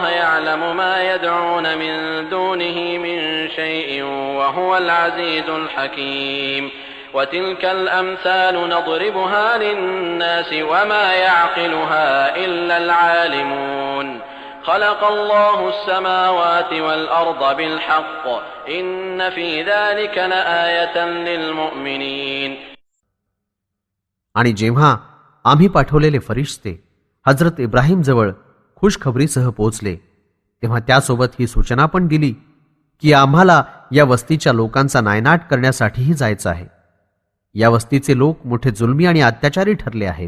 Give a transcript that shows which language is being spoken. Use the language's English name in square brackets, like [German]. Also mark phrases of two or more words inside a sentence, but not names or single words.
[Arabic] يعلم ما يدعون من دونه من شيء وهو العزيز الحكيم وتلك الأمثال نضربها للناس وما يعقلها إلا العالمون خلق الله السماوات والأرض بالحق إن في ذلك لآية للمؤمنين. [Marathi] आणि जेव्हा आम्ही पाठवलेले फरिश्ते हजरत इब्राहिम जवळ खुशखबरीसह पोहोचले तेव्हा त्यासोबत ही सूचना पण दिली की आम्हाला या वस्तीच्या लोकांचा नायनाट करण्यासाठीही जायचं आहे. या वस्तीचे लोक मोठे जुलमी आणि अत्याचारी ठरले आहेत.